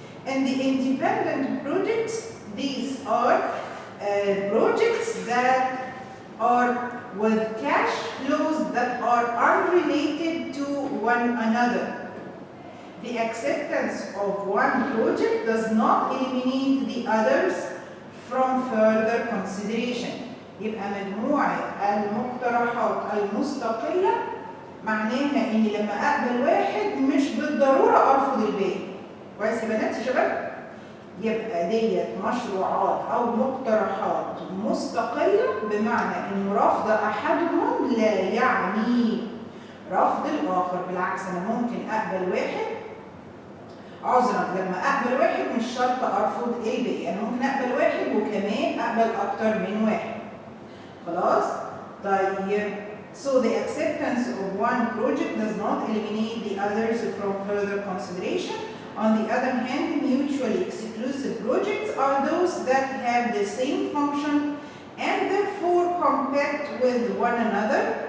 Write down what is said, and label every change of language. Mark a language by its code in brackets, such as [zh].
[en] And the independent projects, these are projects that are with cash flows that are unrelated to one another. The acceptance of one project does not eliminate the others from further consideration. [ar] يبقى مجموعة المقترحات المستقلة معناها إني لما أقبل واحد مش بالضرورة أرفض الباقي. كويس يا بنات يا شباب؟ يبقى ديت مشروعات أو مقترحات مستقلة بمعنى إن رفض أحدهم لا يعني رفض الآخر، بالعكس أنا ممكن أقبل واحد عذرا لما أقبل واحد مش شرط أرفض الباقي، أنا ممكن أقبل واحد وكمان أقبل أكتر من واحد. [en] خلاص؟ طيب so the acceptance of one project does not eliminate the others from further consideration. On the other hand, mutually exclusive projects are those that have the same function and therefore compete with one another.